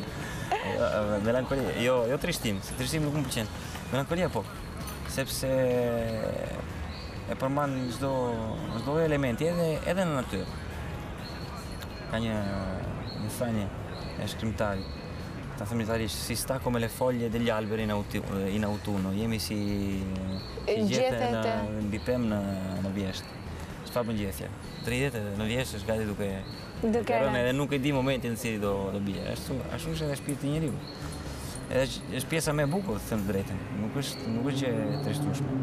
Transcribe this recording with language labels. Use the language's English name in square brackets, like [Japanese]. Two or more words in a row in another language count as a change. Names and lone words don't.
[Albanian] Melankolia, jo trishtim, se trishtim nuk më pëlqen. Melankolia po, sepse e përmban çdo elementi, edhe në natyrë. Ka një thënie e shkrimtarit, ta them italisht, [Italian] si sta come le foglie degli alberi in autunno, [Albanian] jemi si gjethe mbi pemë në vjesht. Çfarë mëngjese? Dridhet në vjesht është gati duke rënë edhe nuk e di momentin në cili do bie. Ashtu është edhe shpirti i njeriu. Edhe është pjesa më e bukur, të them drejtën. Nuk është që e trishtueshme.